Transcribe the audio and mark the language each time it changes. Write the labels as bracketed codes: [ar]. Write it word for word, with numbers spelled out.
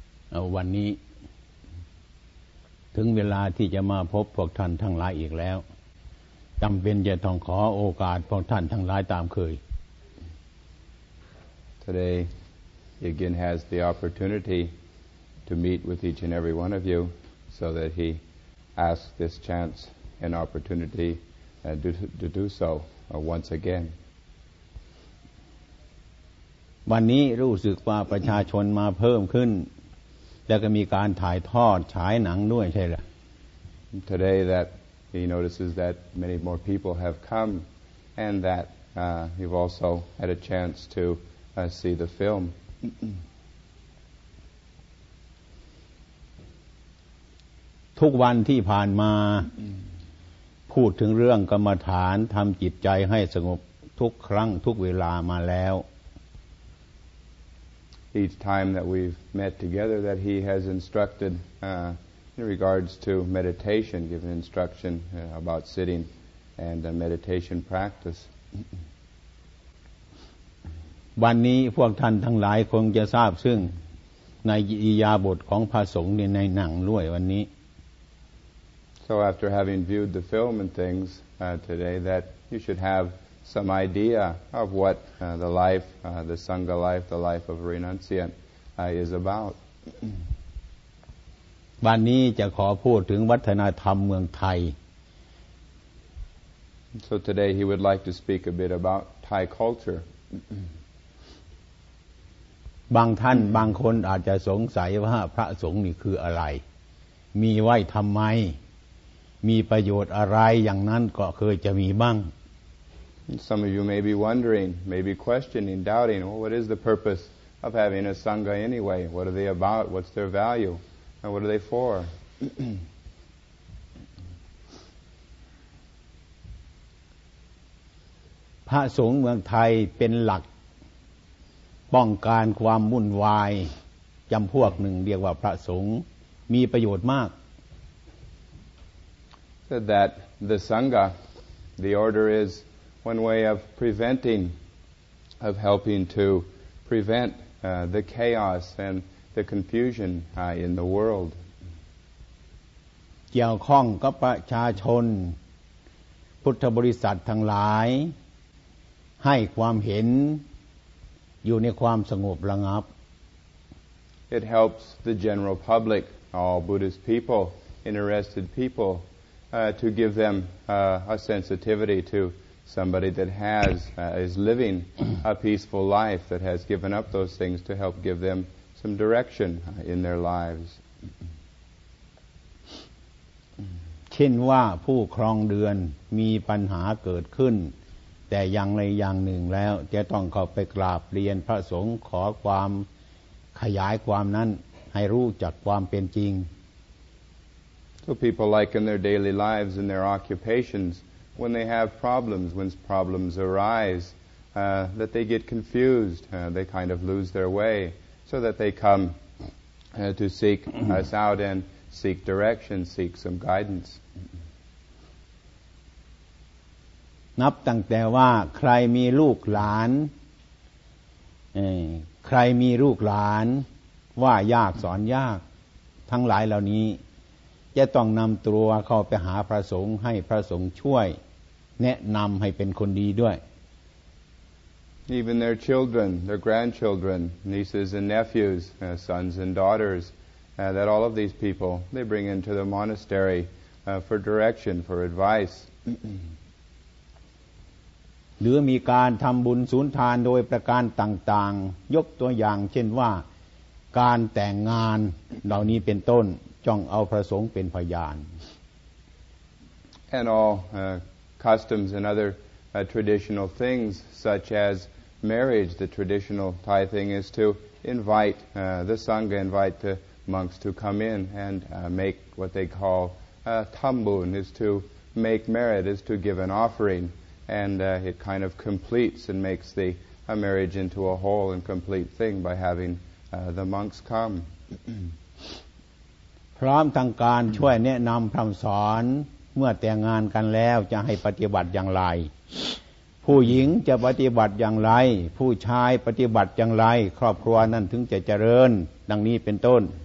[th] เอาวันนี้ถึงเวลาที่จะมาพบพวกท่านทั้งหลายอีกแล้วจำเป็นจะต้องขอโอกาสพวกท่านทั้งหลายตามเคย [en] Today he again has the opportunity to meet with each and every one of you so that he asks this chance and opportunity uh, to, to do so uh, once again [th] วันนี้รู้สึกว่าประชาชนมาเพิ่มขึ้นแล้วก็มีการถ่ายทอดฉายหนังด้วยใช่หรือ [en] Today that he notices that many more people have come and that uh, you've also had a chance to uh, see the film [th] ทุกวันที่ผ่านมาพูดถึงเรื่องกรรมฐานทำจิตใจให้สงบทุกครั้งทุกเวลามาแล้ว [en] Each time that we've met together that he has instructed uh, in regards to meditation, given instruction uh, about sitting and uh, meditation practice. [th] วันนี้พวกท่านทั้งหลายคงจะทราบซึ่งในอิยาบถของพระสงฆ์ในหนังด้วยวันนี้ [en] So after having viewed the film and things uh, today that you should have some idea of what uh, the life, uh, the Sangha life, the life of a renunciant uh, is about. [th] วันนี้จะขอพูดถึงวัฒนธรรมเมืองไทย [en] So today he would like to speak a bit about Thai culture. [th] บางท่านบางคนอาจจะสงสัยว่าพระสงฆ์นี่คืออะไรมีไว้ทำไมมีประโยชน์อะไรอย่างนั้นก็เคยจะมีบ้าง [en] Some of you may be wondering, may be questioning, doubting, well, what is the purpose of having a Sangha anyway? What are they about? What's their value? And what are they for? [th] พระสงฆ์เมืองไทยเป็นหลักป้องกันความวุ่นวายจำพวกหนึ่งเรียกว่าพระสงฆ์มีประโยชน์มาก [en] Said that the Sangha, the order is,One way of preventing, of helping to prevent uh, the chaos and the confusion uh, in the world. [th] เกี่ยวข้องกับประชาชนพุทธบริษัททั้งหลายให้ความเห็นอยู่ในความสงบระงับ [en] It helps the general public, all Buddhist people, interested people, uh, to give them uh, a sensitivity to. Somebody that has, uh, is living a peaceful life, that has given up those things to help give them some direction in their lives. [th] เช่นว่าผู้ครองเดือนมีปัญหาเกิดขึ้นแต่อย่างใดอย่างหนึ่งแล้วจะต้องเข้าไปกราบเรียนพระสงฆ์ขอความขยายความนั้นให้รู้จักความเป็นจริง [en] So people like in their daily lives, in their occupations,When they have problems, when problems arise, uh, that they get confused, uh, they kind of lose their way, so that they come uh, to seek us out and seek direction, seek some guidance. [th] นับตั้งแต่ว่าใครมีลูกหลานเอ่อใครมีลูกหลานว่ายากสอนยากทั้งหลายเหล่านี้จะต้องนำตัวเข้าไปหาพระสงฆ์ให้พระสงฆ์ช่วยแนะนำให้เป็นคนดีด้วย [en] Even their children, their grandchildren, nieces and nephews, uh, sons and daughters, uh, that all of these people they bring into the monastery uh, for direction, for advice. [th] หรือมีการทำบุญสูญทานโดยประการต่างๆยกตัวอย่างเช่นว่าการแต่งงานเหล่านี้เป็นต้นจ้องเอาพระสงฆ์เป็นพยาน [en] And all uh, customs and other uh, traditional things, such as marriage, the traditional Thai thing is to invite uh, the Sangha, invite the monks to come in and uh, make what they call uh, thambun, is to make merit, is to give an offering, and uh, it kind of completes and makes the uh, marriage into a whole and complete thing by having uh, the monks come. [th] พร้อมทางการช่วยแนะนำพร่ำสอนเมื่อแต่งงานกันแล้วจะให้ปฏิบัติอย่างไรผู้หญิงจะปฏิบัติอย่างไรผู้ชายปฏิบัติอย่างไรครอบครัวนั้นถึงจะเจริญดังนี้เป็นต้น